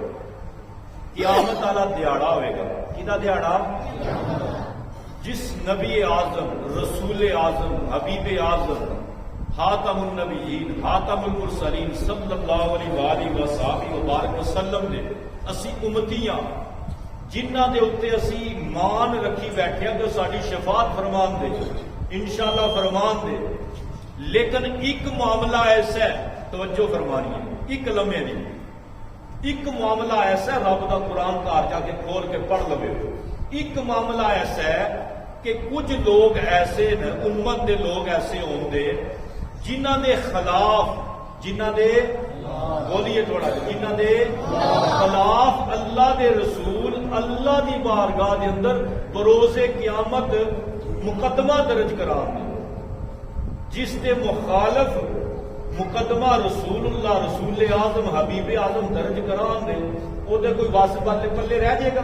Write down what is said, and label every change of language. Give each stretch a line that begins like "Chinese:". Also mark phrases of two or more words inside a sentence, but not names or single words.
Punjabi: قیامت والا دیہڑا ہوئے گا، کدا دیہڑا؟ جس نبی اعظم، رسول اعظم، حبیب اعظم،
Arabic: خاتم النبیین، خاتم المرسلین صلی اللہ علیہ وآلہ وصحبہ وبارک وسلم
Punjabi: نے اسی امتیاں جنہ دے اتنے اسی مان رکھی بیٹھے کہ ساری شفاعت فرمان دے، انشاءاللہ فرمان دے. لیکن ایک معاملہ ایسا ہے، توجہ فرمانی ہے، ایک لمحے نہیں، ایک معاملہ ایسا ہے، رب دا قرآن گھر جا کے کھول کے پڑھ لو. ایک معاملہ ایسا ہے کہ کچھ لوگ ایسے نے، امت دے لوگ ایسے ہوندے جنہ دے خلاف، جنہ دے بولیے تھوڑا، جنہ دے خلاف اللہ دے رسول اللہ دی بارگاہ دے اندر بروز قیامت مقدمہ درج کران دے. جس دے مخالف مقدمہ رسول اللہ، رسول اعظم، حبیب اعظم درج کران دے، وہ دے کوئی واسطہ پلے پلے رہ جائے گا؟